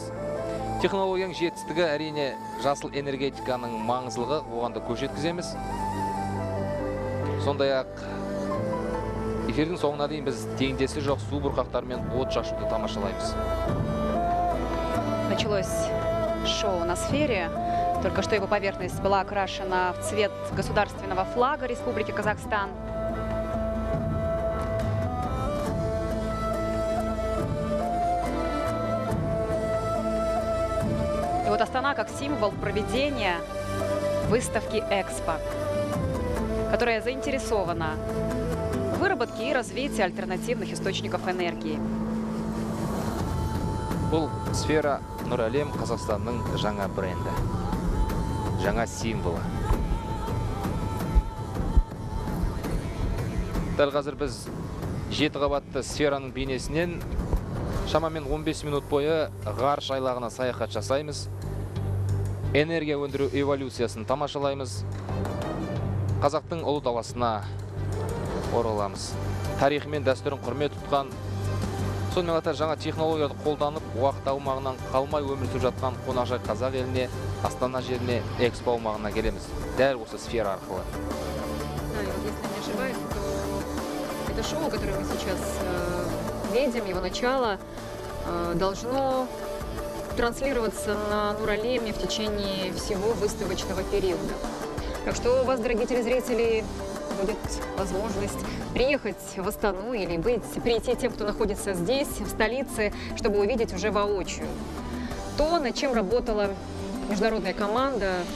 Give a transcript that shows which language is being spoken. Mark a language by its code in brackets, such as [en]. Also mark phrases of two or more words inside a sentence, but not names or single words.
[kk] Технологияның жетістігі әрине жасыл энергетиканың маңыздылығы, оған да көз жеткіземіз. Сондай-ақ эфирдің соңына дейін біз теңдесі жоқ су бұрқақтары мен от шашуды тамашалаймыз. [ru] Началось шоу на сфере. Только что его поверхность была окрашена в цвет государственного флага Республики Казахстан. И вот Астана как символ проведения выставки «Экспо», которая заинтересована в выработке и развитии альтернативных источников энергии. [kk] Бұл сфера Нұр Әлем Қазақстанның жаңа бренді. Жаңа символы. Дәл қазір біз 7 қабатты сфераның бейнесінен шамамен 15 минут бойы ғарыш айлағына саяхат жасаймыз. Энергия өндіру эволюциясын тамашалаймыз. Қазақтың ұлы даласына ораламыз. Тарихы мен дәстүрін құрмет тұтқан, сонымен қатар жаңа технологияны қолданып, уақыт аумағынан қалмай өмір сүріп жатқан қонақжай қазақ еліне, Астана жеріне, экспо аумағына келеміз. Дәл осы сфера арқылы. [ru] Да, и вот если не ошибаюсь, то это шоу, которое мы сейчас видим, его начало, должно транслироваться на Нуралеме в течение всего выставочного периода. Так что у вас, дорогие телезрители, будет возможность приехать в Астану или прийти тем, кто находится здесь, в столице, чтобы увидеть уже воочию то, над чем работала международная команда.